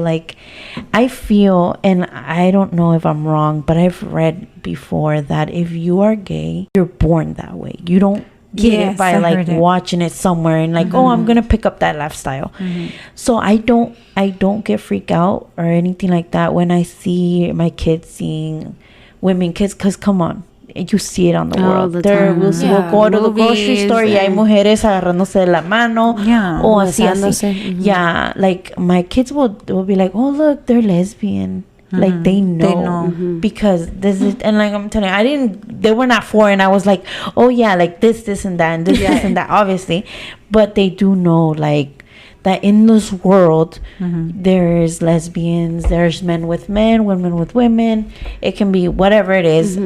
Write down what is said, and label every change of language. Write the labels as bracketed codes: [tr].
[en] Like, I feel, and I don't know if I'm wrong, but I've read before that if you are gay, you're born that way. You don't get it by like watching it somewhere and like, oh, I'm gonna pick up that lifestyle. So I don't get freaked out or anything like that when I see my kids seeing women kids, because come on, you see it on the world. We'll go to the grocery store [es] y hay mujeres agarrándose de la mano o así. [en] Yeah, like my kids will be like, oh look, they're lesbian. Like they know. Because this is, and like I'm telling you, they were not foreign. I was like, oh yeah, like this and that and this and that, obviously, but they do know like that in this world there's lesbians, there's men with men, women with women, it can be whatever it is.